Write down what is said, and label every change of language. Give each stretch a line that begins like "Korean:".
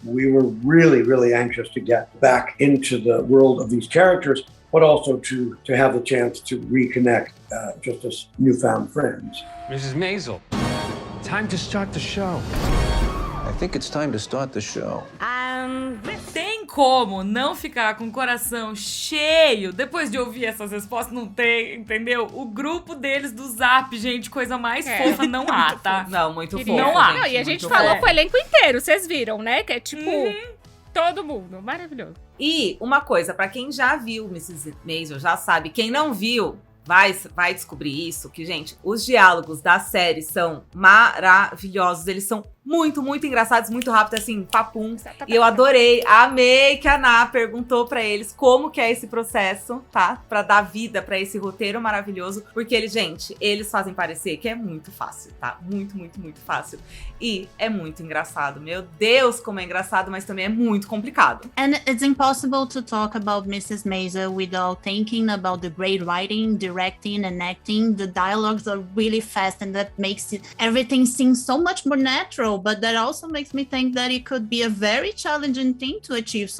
English: We were really anxious to get back into the world of these characters, but also to have the chance to reconnect just as newfound friends. Mrs. Maisel, time to start the show. I think it's time to start the show.
Portuguese: Tem como não ficar com o coração cheio depois de ouvir essas respostas? Não tem, entendeu? O grupo deles do Zap, gente, coisa mais fofa não há, tá? Não, muito fofo. Não há. Não, e a gente falou com o elenco inteiro, vocês viram, né? Que é tipo, todo mundo, maravilhoso. E uma coisa, pra quem já viu Mrs. Maisel, já sabe. Quem não viu, vai descobrir isso, que, gente, os diálogos da série são maravilhosos, eles são muito, muito engraçados, muito rápidos, assim, papum. E eu adorei, amei que a Ná perguntou pra eles como que é esse processo, tá? Pra dar vida pra esse roteiro maravilhoso. Porque eles fazem parecer que é muito fácil, tá? Muito, muito, muito fácil. E é muito engraçado. Meu Deus, como é engraçado, mas também é muito complicado.
English: And it's impossible to talk about Mrs. Maisel without thinking about the great writing, directing, and acting. The dialogues are really fast, and that makes everything seem so much more natural. But that also makes me think that it could be a very challenging thing to achieve.